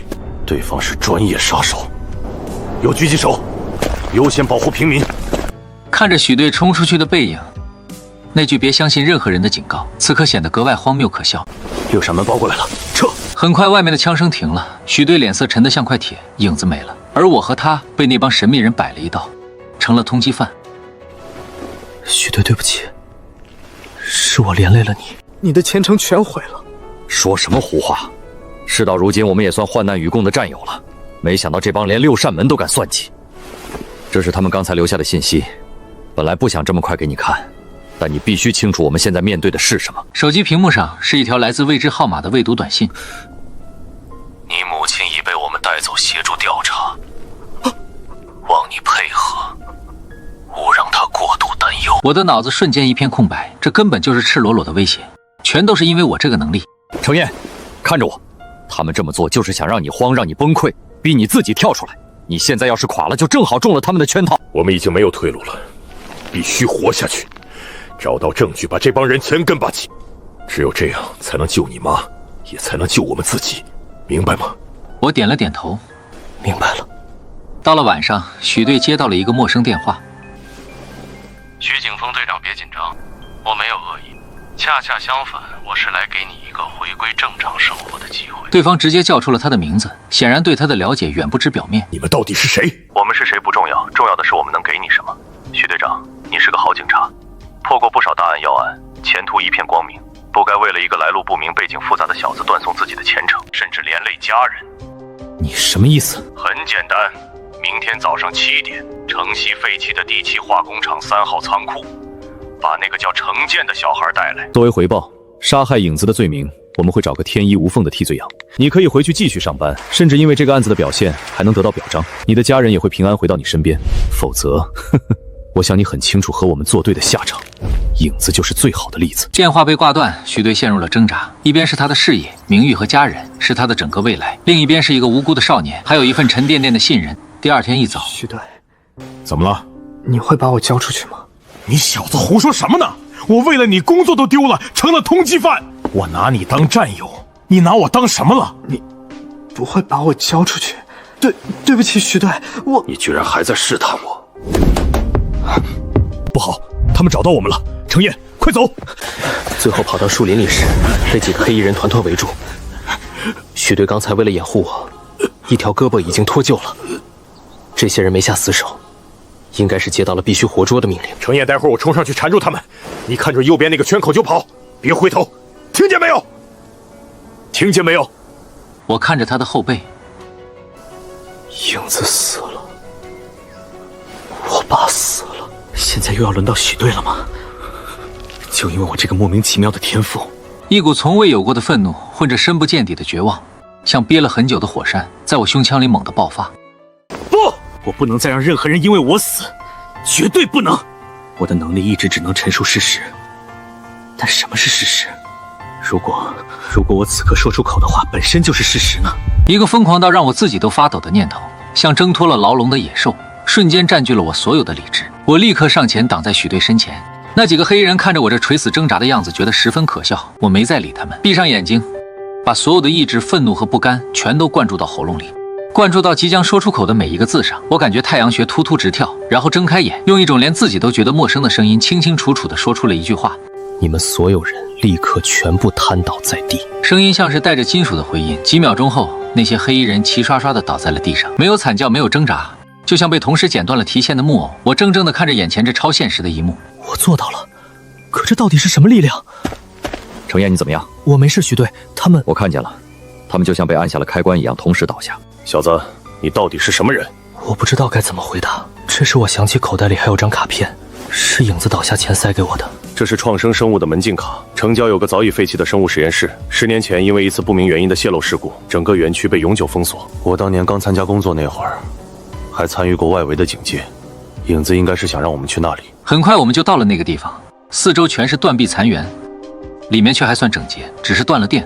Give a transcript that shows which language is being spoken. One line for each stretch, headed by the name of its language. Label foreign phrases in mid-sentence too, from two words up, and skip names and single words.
Chinese: 對方是專業殺手，有狙擊手，優先保護平民。看着許隊衝出去的背影，那句別相信任何人的警告，此刻顯得格外荒謬可笑。 6扇門包過來了，撤！很快，外面的槍聲停了，許隊臉色沉得像塊鐵，影子沒了，而我和他被那幫神秘人擺了一道，成了通缉犯。許隊，對不起，是我連累了你，你的前程全毀了。說什麼胡話！事到如今，我們也算患難與共的戰友了。沒想到這幫連6扇門都敢算計。這是他們剛才留下的信息，本來不想這麼快給你看，但你必須清楚我們現在面對的是什麼。手機屏幕上是一條來自未知號碼的未讀短信。你母親已被我們帶走協助調查，望你配合，勿讓她過度擔憂。我的腦子瞬間一片空白，這根本就是赤裸裸的威脅，全都是因為我這個能力。程焱，看着我，他們這麼做就是想讓你慌，讓你崩溃，逼你自己跳出来。你現在要是垮了，就正好中了他们的圈套。我们已經沒有退路了，必須活下去，找到證據，把這幫人全根拔起。只有這樣才能救你媽，也才能救我們自己，明白嗎？我點了點頭，明白了。到了晚上，許隊接到了一個陌生電話。徐景峰隊長，別緊張，我沒有惡意，恰恰相反，我是來給你一個回歸正常生活的機會。對方直接叫出了他的名字，顯然對他的了解遠不止表面。你們到底是誰？我們是誰不重要，重要的是我們能給你什麼。許隊長，你是個好警察，破過不少大案要案，前途一片光明，不該為了一個來路不明、背景複雜的小子斷送自己的前程，甚至連累家人。你什麼意思？很簡單，明天早上7點，城西廢棄的第7化工廠3號倉庫，把那個叫程健的小孩帶來。作為回報，殺害影子的罪名，我們會找個天衣無縫的替罪羊。你可以回去繼續上班，甚至因為這個案子的表現還能得到表彰。你的家人也會平安回到你身邊。否則，我想你很清楚和我們作對的下場。影子就是最好的例子。電話被掛斷，許隊陷入了掙扎。一邊是他的事業、名譽和家人，是他的整個未來；另一邊是一個無辜的少年，還有一份沉甸甸的信任。第二天一早，許隊，怎麼了？你會把我交出去嗎？你小子胡說什麼呢？我为了你工作都丢了，成了通缉犯。我拿你当戰友，你拿我當什麼了？你不會把我交出去？對不起，許隊，你居然還在試探我！不好，他們找到我們了。程燁，快走！最後跑到樹林裡時，被幾個黑衣人團團圍住。許隊剛才為了掩護我，一條胳膊已經脫臼了。這些人沒下死手，應該是接到了必須活捉的命令。程燁，待會兒我衝上去纏住他們，你看準右邊那個圈口就跑，別回頭，聽見沒有？聽見沒有？我看着他的後背。影子死了，我爸死了，現在又要輪到許隊了嗎？就因為我這個莫名其妙的天賦。一股從未有過的憤怒，混着深不見底的絕望，像憋了很久的火山，在我胸腔裡猛地爆發。不，我不能再讓任何人因为我死，絕對不能！我的能力一直只能陳述事實，但什麼是事實？如果我此刻說出口的話本身就是事實呢？一個瘋狂到讓我自己都發抖的念頭，像掙脫了牢籠的野獸，瞬間佔據了我所有的理智。我立刻上前擋在許隊身前。那幾個黑衣人看着我這垂死掙扎的樣子，覺得十分可笑。我沒再理他們，閉上眼睛，把所有的意志、憤怒和不甘全都灌注到喉嚨裡，灌注到即將說出口的每一個字上。我感覺太陽穴突突直跳，然後睜開眼，用一種連自己都覺得陌生的聲音，清清楚楚地說出了一句話： 你們所有人立刻全部癱倒在地。聲音像是帶着金屬的回音。幾秒鐘後，那些黑衣人齊刷刷地倒在了地上，沒有慘叫，沒有掙扎，就像被同時剪斷了提線的木偶。我怔怔地看着眼前這超現實的一幕。我做到了，可這到底是什麼力量？程燁，你怎麼樣？我沒事，許隊，他們…… 我看見了，他們就像被按下了開關一樣，同時倒下。小子，你到底是什麼人？我不知道該怎麼回答。這時我想起口袋裡還有張卡片，是影子倒下前塞給我的。這是創生生物的門禁卡。城郊有個早已廢棄的生物實驗室，10年前因為一次不明原因的洩漏事故，整個園區被永久封鎖。我當年剛參加工作那會兒，還參與過外圍的警戒。影子應該是想讓我們去那裡。很快我們就到了那個地方，四周全是斷壁殘垣，裡面卻還算整潔，只是斷了電。